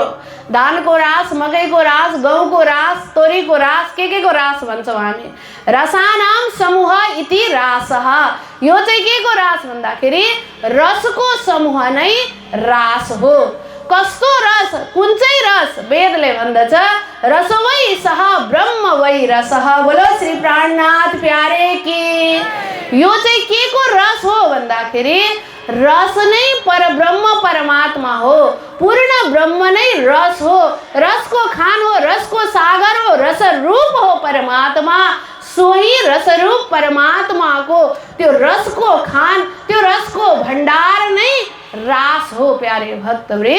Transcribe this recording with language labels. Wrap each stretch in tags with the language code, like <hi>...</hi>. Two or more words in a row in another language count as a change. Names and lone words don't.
<ne>धानको रास, मकैको रास, गहुँको रास, तोरीको रास, के को रास भन्छौँ हामी।</ne> <sa>रसानाम समूह इति रासः।</sa> <ne>यो चाहिँ के को रास भन्दाखेरि रसको समूह नै रास हो। कस्तो रस? कुन चाहिँ रस? वेदले भन्दछ</ne> <sa>रस वै सह ब्रह्म वै रसः।</sa> <hi>बोलो श्री प्राणनाथ प्यारे की।</hi> <ne>यो चाहिँ के को रस हो भन्दाखेरि रस नै परब्रह्म परमात्मा हो। पूर्ण ब्रह्म नै रस हो। रसको खान हो, रसको सागर हो, रस रूप हो परमात्मा। सोही रसरूप परमात्माको त्यो रसको खान, त्यो रसको भण्डार नै रास हो प्यारे भक्तवृन्द।</ne>